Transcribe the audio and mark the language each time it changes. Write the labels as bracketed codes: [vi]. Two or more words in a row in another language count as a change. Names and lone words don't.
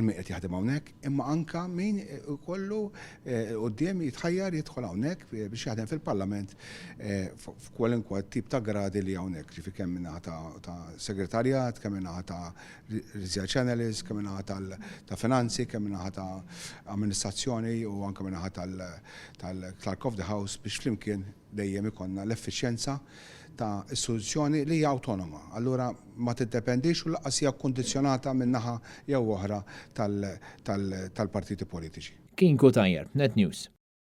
[mt] min qed jaħdem hawnhekk, imma anka min kollu quddiem jitħajjar jidħol hawnhekk biex jaħdem fil-Parlament f'kwalinkwa tip ta' gradi li hawnhekk, ġifi kemm minnaħa ta' segretarjat, kemm minnaħa ta' [en] research analyst, [mt] kemm minnaħa ta' finanzi, kemm minnaħa ta' amministrazzjoni u anke minnaħa tal- [en] Clerk of the House [mt] biex flimkien dejjem ikonna l-effiċjenza ta' istituzzjoni li hija awtonoma. Allura ma tiddependix u laqqas hija kkundizzjonata minn naħa jew oħra tal-partiti politiċi. Kien Kutajjer, Net News.